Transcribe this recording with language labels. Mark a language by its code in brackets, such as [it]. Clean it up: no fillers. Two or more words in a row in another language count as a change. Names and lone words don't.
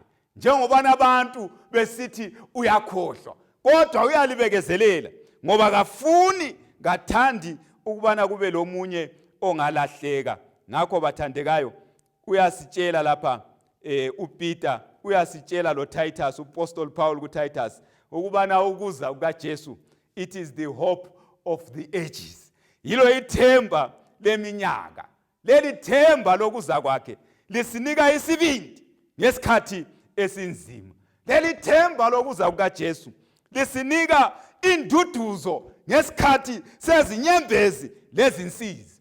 [nd] Njengoba abantu besithi uyakhohlwa, kodwa uyalibekezelela ngoba kafuni kathandi ukubana kube lomunye ongalahleka. Ngakho bathandekayo uyasitshela lapha uPeter, uyasitshela lo Titus, uPostoli Paul kuTitus ukubana ukuza kukaJesu [en] it is the hope of the ages. [nd] Yilo ithemba leminyaka. Leli themba lokuza kwakhe lisinika isibindi ngesikhathi esinzima. Leli themba lokuza kukaJesu lisinika induduzo ngesikhathi sezinyembezi lezinsizi.